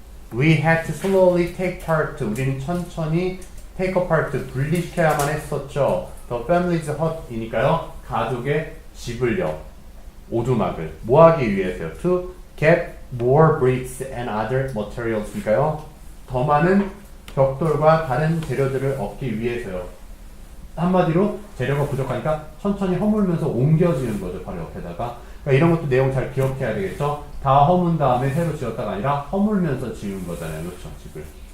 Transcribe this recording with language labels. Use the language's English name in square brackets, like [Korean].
[English] We had to slowly take part. [Korean] 우리는 천천히 [English] take apart, [Korean] 분리시켜야만 했었죠. [English] The family's hut이니까요. [Korean] 가족의 집을요. 오두막을. 뭐 하기 위해서요? [English] To get more bricks and other materials니까요. [Korean] 더 많은 벽돌과 다른 재료들을 얻기 위해서요. 한마디로 재료가 부족하니까 천천히 허물면서 옮겨지는 거죠. 바로 옆에다가. 그러니까 이런 것도 내용 잘 기억해야 되겠죠. 다 허문 다음에 새로 지었다가 아니라 허물면서 지은 거잖아요. 그렇죠. 집을.